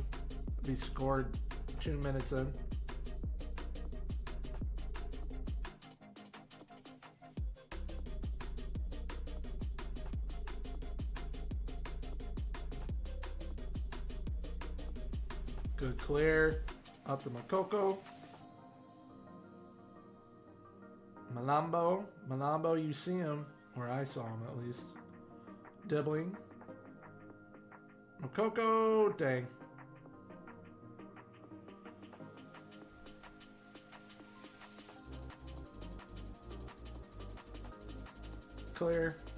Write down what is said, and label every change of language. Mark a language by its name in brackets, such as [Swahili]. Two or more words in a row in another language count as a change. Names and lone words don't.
[English] He scored 2 minutes in. Good clear. Up to Makoko. Malambo. Malambo, you see him. Or I saw him at least. Dibbling. Makoko. Dang. Clear.